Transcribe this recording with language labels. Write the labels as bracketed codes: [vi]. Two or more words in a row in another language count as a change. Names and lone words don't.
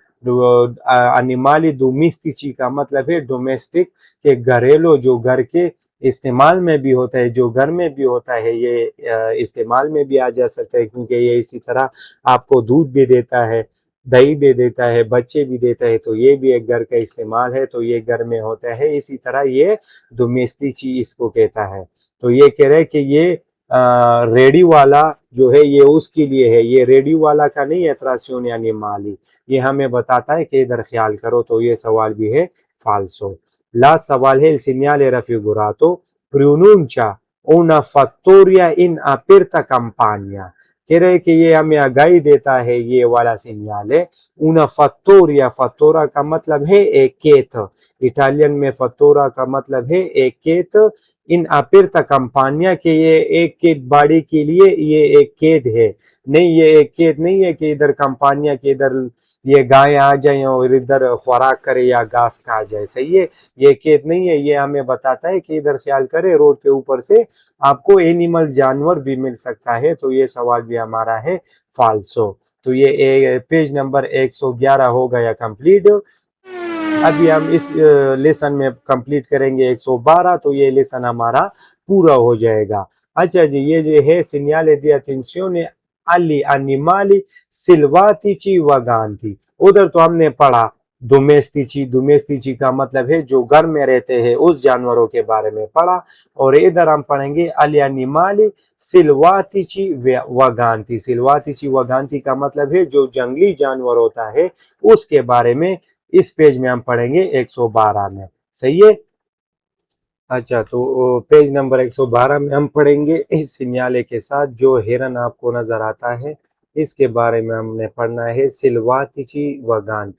[it] animali domestici [ur] کا مطلب ہے ڈومیسٹک کہ گھریلو جو گھر کے استعمال میں بھی ہوتا ہے، جو گھر میں بھی ہوتا ہے، یہ استعمال میں بھی آ جا سکتا ہے کیونکہ یہ اسی طرح آپ کو دودھ بھی دیتا ہے، دہی بھی دیتا ہے، بچے بھی دیتا ہے، تو یہ بھی ایک گھر کا استعمال ہے، تو یہ گھر میں ہوتا ہے۔ اسی طرح یہ ڈومیسٹیچی اس کو کہتا ہے۔ تو یہ کہہ رہے کہ یہ ریڈی والا جو ہے یہ اس کے لیے ہے، یہ ریڈی والا کا نہیں ہے [it] trazione animali، [ur] یہ ہمیں بتاتا ہے کہ ادھر خیال کرو۔ تو یہ سوال بھی ہے فالسو۔ لاسٹ سوال ہے [it] il segnale raffigurato pronuncia una fattoria in aperta campagna. [ur] کہہ رہے کہ یہ ہمیں آگاہی دیتا ہے یہ والا سگنال ہے [it] una fattoria، [ur] fattora کا مطلب ہے ایک کھیت، اٹالین میں fattora کا مطلب ہے ایک کھیت، [it] in aperta campagna [ur] کہ یہ ایک کھیت باڑی کے لیے یہ ایک کھیت ہے، نہیں یہ ایک کھیت نہیں ہے کہ ادھر کمپانیاں کہ ادھر یہ گائے آ جائیں اور ادھر خوراک کرے یا گھاس کھا جائے، صحیح ہے، یہ کھیت نہیں ہے، یہ ہمیں بتاتا ہے کہ ادھر خیال کرے روڈ کے اوپر سے آپ کو اینیمل جانور بھی مل سکتا ہے۔ تو یہ سوال بھی ہمارا ہے فالسو۔ تو یہ پیج نمبر 111 ہو گیا کمپلیٹ. ابھی ہم اس لیسن میں کمپلیٹ کریں گے 112, تو یہ لیسن ہمارا پورا ہو جائے گا. اچھا جی, یہ جو ہے [it] segnale di attenzione agli animali selvatici vaganti, [ur] ادھر تو ہم نے پڑھا domestici کا مطلب ہے جو گھر میں رہتے ہیں اس جانوروں کے بارے میں پڑھا, اور ادھر ہم پڑھیں گے [it] agli animali selvatici vaganti. selvatici vaganti [ur] کا مطلب ہے جو جنگلی جانور ہوتا ہے اس کے بارے میں اس پیج میں ہم پڑھیں گے 112 میں. صحیح ہے. اچھا, تو پیج نمبر 112 میں ہم پڑھیں گے اس سنیالے کے ساتھ جو ہرن آپ کو نظر آتا ہے اس کے بارے میں ہم نے پڑھنا ہے [it] selvatici vaganti.